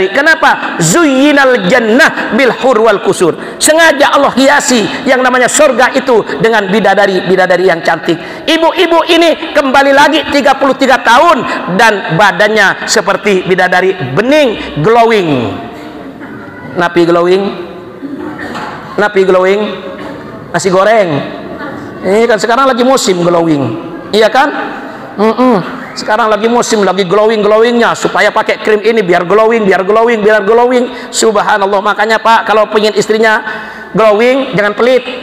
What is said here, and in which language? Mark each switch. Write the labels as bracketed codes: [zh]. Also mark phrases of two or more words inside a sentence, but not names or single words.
[id] Kenapa? [ar] زين الجنة بالحور والقصور. [id] Sengaja Allah hiasi yang namanya surga itu dengan bidadari yang cantik. Ibu-ibu ini kembali lagi 33 tahun dan badannya seperti bidadari, bening, glowing. Napi glowing? Napi glowing? Nasi goreng. Ini kan sekarang lagi musim glowing, iya kan? Sekarang lagi musim, lagi glowingnya supaya pakai krim ini biar glowing. Subhanallah. Makanya Pak, kalau pengen istrinya glowing jangan pelit.